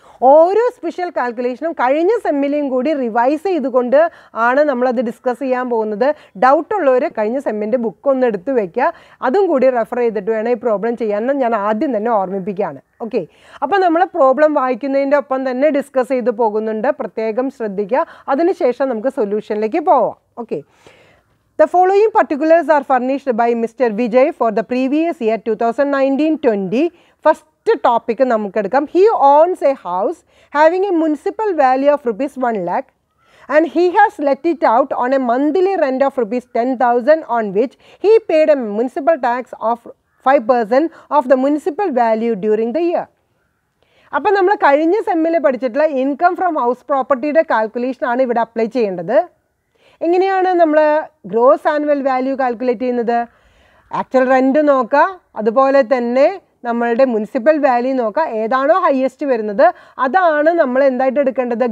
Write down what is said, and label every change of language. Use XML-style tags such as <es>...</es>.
<ml>ഓരോ സ്പെഷ്യൽ കാൽക്കുലേഷനും കഴിഞ്ഞ സെമ്മിലെയും കൂടി റിവൈസ് ചെയ്തുകൊണ്ട് ആണ് നമ്മളത് ഡിസ്കസ് ചെയ്യാൻ പോകുന്നത്. ഡൗട്ടുള്ളവർ കഴിഞ്ഞ സെമ്മിൻ്റെ ബുക്ക് ഒന്ന് എടുത്ത് വയ്ക്കുക. അതും കൂടി റെഫർ ചെയ്തിട്ട് വേണം ഈ പ്രോബ്ലം ചെയ്യാമെന്ന് ഞാൻ ആദ്യം തന്നെ ഓർമ്മിപ്പിക്കുകയാണ്. ഓക്കെ, അപ്പോൾ നമ്മൾ പ്രോബ്ലം വായിക്കുന്നതിൻ്റെ ഒപ്പം തന്നെ ഡിസ്കസ് ചെയ്ത് പോകുന്നുണ്ട്. പ്രത്യേകം ശ്രദ്ധിക്കുക. അതിനുശേഷം നമുക്ക് സൊല്യൂഷനിലേക്ക് പോവാം. Okay,</ml> <en>The following particulars are furnished by Mr. Vijay for the previous year 2019-20. First topic</en> <ml>namukkedukam.</ml> <en>He owns a house having a municipal value of rupees 1 lakh and he has let it out on a monthly rent of rupees 10,000 on which he paid a municipal tax of 5% of the municipal value during the year.</en> <ml>അപ്പോൾ നമ്മൾ കഴിഞ്ഞ സെമ്മിൽ പഠിച്ചിട്ടുള്ള income from house പ്രോപ്പർട്ടിയുടെ കാൽക്കുലേഷനാണ് ഇവിടെ apply ചെയ്യേണ്ടത്. എങ്ങനെയാണ് നമ്മൾ gross annual value calculate ചെയ്യുന്നത്? ആക്ച്വൽ റെൻറ്റ് നോക്കുക, അതുപോലെ തന്നെ നമ്മളുടെ മുനിസിപ്പൽ വാല്യൂ നോക്കുക, ഏതാണോ ഹയസ്റ്റ് വരുന്നത് അതാണ് നമ്മൾ എന്തായിട്ട് എടുക്കേണ്ടത്?</ml>